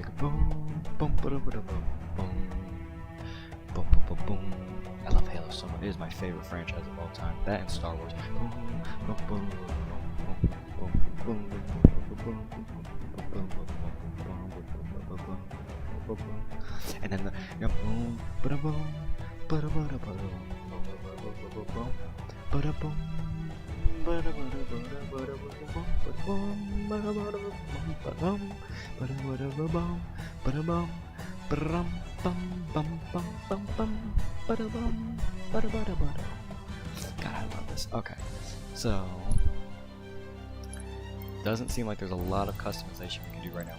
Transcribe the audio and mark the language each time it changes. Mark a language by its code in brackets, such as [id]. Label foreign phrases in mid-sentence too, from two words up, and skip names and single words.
[en] Boom, boom, boom, boom, boom, boom, boom, boom, boom. I love Halo so much. It is my favorite franchise of all time. That and Star Wars. Boom, boom, boom, boom, boom, boom, boom. And then the boom, bada boom, bada bada boom, bada boom, bada bada God, I love this. Okay, so doesn't seem like there's a lot of customization we can do right now.